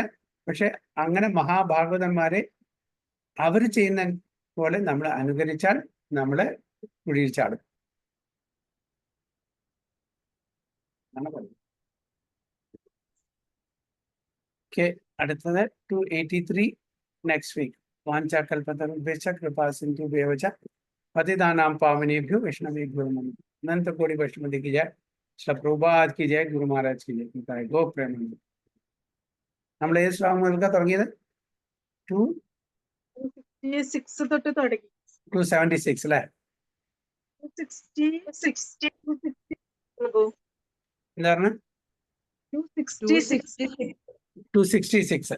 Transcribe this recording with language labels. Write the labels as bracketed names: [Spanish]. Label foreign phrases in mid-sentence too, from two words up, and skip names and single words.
[Malayalam] പക്ഷെ അങ്ങനെ മഹാഭാഗവതന്മാരെ അവർ ചെയ്യുന്ന പോലെ നമ്മൾ അനുകരിച്ചാൽ നമ്മളെ കുഴിയിൽ ചാടും. ഓക്കെ, അടുത്തത് 283 [English] next week. [Sanskrit] വാഞ്ചാകൽപതരുഭ്യശ്ച കൃപാസിന്ധു ഭ്യവച പതിതാനാം പാവനേഭ്യോ വൈഷ്ണവേഭ്യോ നമഃ. [Hindi] अनंत कोटि वैष्णवी की जय, श्री प्रभुपाद की जय, गुरु महाराज की जय. गो प्रेम. [Malayalam] നമ്മൾ ഏത് ശ്ലോകം മുതൽക്കാ തുടങ്ങിയത്? 266 തൊട്ട് തുടങ്ങി. 276 അല്ലേ? 266 എന്താ പറഞ്ഞ? 266.